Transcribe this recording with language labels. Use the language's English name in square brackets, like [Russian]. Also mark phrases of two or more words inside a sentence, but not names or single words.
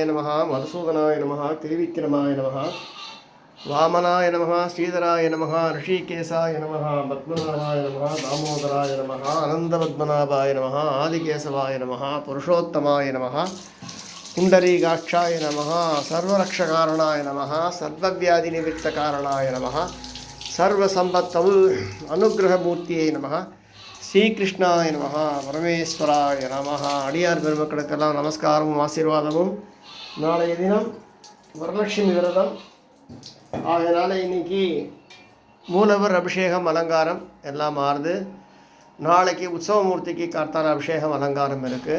[Sanskrit] नमः मधुसूदनाय नमः त्रिविक्रमाय नमः वामनाय नमः श्रीधराय नमः ऋषिकेशाय नमः पद्मनाभाय नमः दामोदराय नमः अनंतपद्मनाभाय नमः आदिकेशवाय नमः पुरुषोत्तमाय नमः पुंडरीकाक्षाय नमः सर्वरक्षकारणाय नमः सर्वव्याधिनिवृत्तकारणाय नमः सर्वसंपत्तवु अनुग्रहमूर्तिये नमः श्रीकृष्णाय नम परमेश्वराय नम. [Tamil] அடியார் பெருமக்களுக்கெல்லாம் நமஸ்காரமும் ஆசீர்வாதமும். நாளைய தினம் வரலட்சுமி விரதம் ஆகையினால இன்னைக்கு மூலவர் அபிஷேகம் அலங்காரம் எல்லாம் மாறுது. நாளைக்கு உற்சவமூர்த்திக்கு கார்த்தால அபிஷேகம் அலங்காரம் இருக்குது.